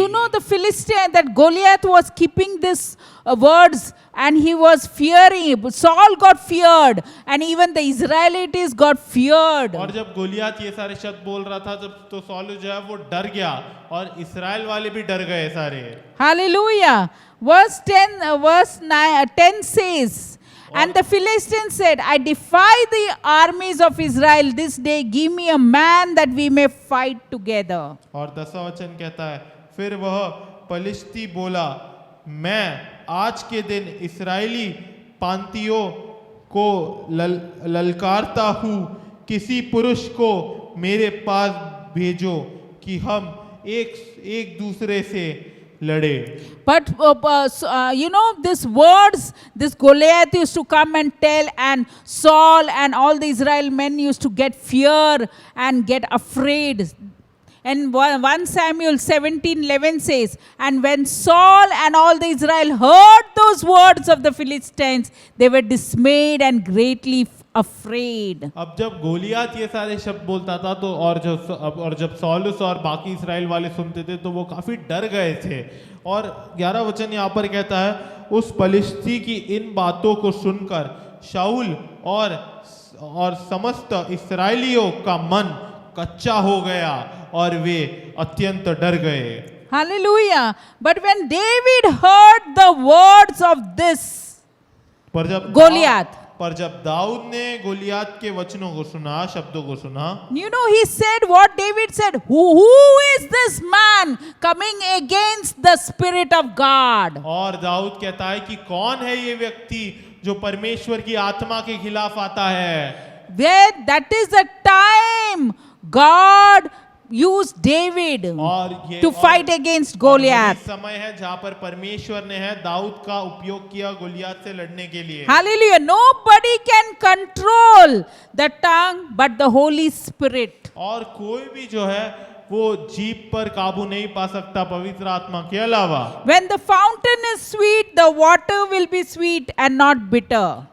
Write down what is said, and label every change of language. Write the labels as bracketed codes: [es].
[en] You know the Philistine, that Goliath was keeping this words and he was fearing. Saul got feared and even the Israelites got feared. [hi] और जब Goliath ये सारे शब्द बोल रहा था जब तो सौल जो है वो डर गया और इस्राएल वाले भी डर गए सारे। [en] Hallelujah. Verse 10 says, and the Philistines said, I defy the armies of Israel this day, give me a man that we may fight together. [hi] और 10वां वचन कहता है फिर वह पलिश्ती बोला मैं आज के दिन इस्राएली पांतियों को ललकारता हूँ, किसी पुरुष को मेरे पास भेजो कि हम एक दूसरे से लड़े। [en] But you know, these words, this Goliath used to come and tell, and Saul and all the Israel men used to get fear and get afraid. And 1 Samuel 17:11 says, and when Saul and all the Israel heard those words of the Philistines, they were dismayed and greatly afraid. [hi] अब जब Goliath ये सारे शब्द बोलता था तो और जब सौलुस और बाकी इस्राएल वाले सुनते थे तो वो काफी डर गए थे। और 11 वचन यहाँ पर कहता है उस पलिश्ती की इन बातों को सुनकर शाऊल और समस्त इस्राएलियों का मन कच्चा हो गया और वे अत्यंत डर गए। [en] Hallelujah. But when David heard the words of this Goliath, [hi] पर जब दाऊद ने गोलियात के वचनों को सुना, शब्दों को सुना, [en] you know, he said what David said, who is this man coming against the Spirit of God? [hi] और दाऊद कहता है कि कौन है ये व्यक्ति जो परमेश्वर की आत्मा के खिलाफ आता है। [en] That is the time God used David [hi] और ये [en] to fight against Goliath. [hi] वही समय है जहाँ पर परमेश्वर ने है दाऊद का उपयोग किया गोलियत से लड़ने के लिए। [en] Hallelujah. Nobody can control the tongue but the Holy Spirit. [hi] और कोई भी जो है वो जीभ पर काबू नहीं पा सकता पवित्र आत्मा के अलावा। [en] When the fountain is sweet, the water will be sweet and not bitter.